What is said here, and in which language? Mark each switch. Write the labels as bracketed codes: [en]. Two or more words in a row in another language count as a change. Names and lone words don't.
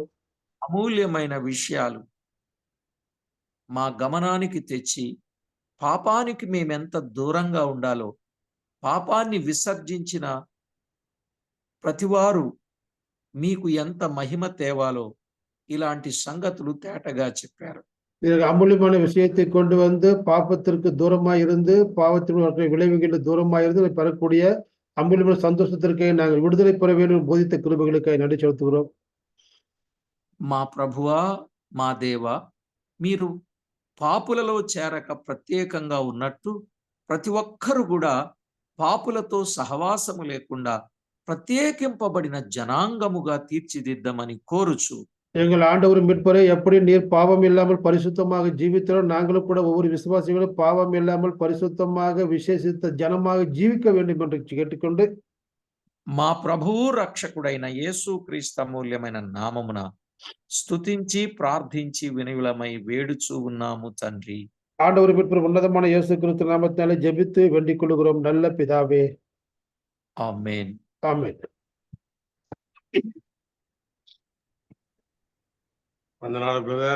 [te] అమూల్యమైన విషయాలు మా గమనానికి తెచ్చి పాపానికి మేమెంత దూరంగా ఉండాలో, పాపాన్ని విసర్జించిన ప్రతివారు మీకు ఎంత మహిమ తేవాలో ఇలాంటి సంగతులు తేటగా చెప్పారు. [ta] அமூல்யமான விஷயத்தை கொண்டு வந்து பாப்பத்திற்கு தூரமாய் இருந்து பாவத்தின் விளைவுகளுக்கு தூரமாய் இருந்து பெறக்கூடிய அமூல்யமான சந்தோஷத்திற்காக நாங்கள் விடுதலை பெற வேண்டும் போதித்த கிருபைகளுக்காக நன்றி செலுத்துகிறோம். [te] మా ప్రభువా, మా దేవా, మీరు పాపులలో చేరక ప్రత్యేకంగా ఉన్నట్టు ప్రతి ఒక్కరు కూడా పాపులతో సహవాసము లేకుండా ప్రత్యేకింపబడిన జనాంగముగా తీర్చిదిద్దమని కోరుచు, [ta] எங்கள் ஆண்டவர் மீட்பரை எப்படி நீர் பாவம் இல்லாமல் பரிசுத்தமாக ஜீவித்தாலும் நாங்களும் கூட ஒவ்வொரு விசுவாசிகளும் பாவம் இல்லாமல் பரிசுத்தமாக விசேஷித்த ஜனமாக ஜீவிக்க வேண்டும் என்று கேட்டுக்கொண்டு [te] మా ప్రభువు రక్షకుడైన యేసుక్రీస్తు అమూల్యమైన నామమున స్తుతించి ప్రార్థించి వినయులమై వేడుచూ ఉన్నాము తండ్రి. [ta] ஆண்டவர் மீட்பர் ఉన్నతமான இயேசு கிறிஸ்து நாமத்தினாலே ஜெபித்து வேண்டிக் கொள்கிறோம் நல்ல பிதாவே. [te] ఆమేన్. [ta] ஆமென். [te] వందనాలు బ్రదర్.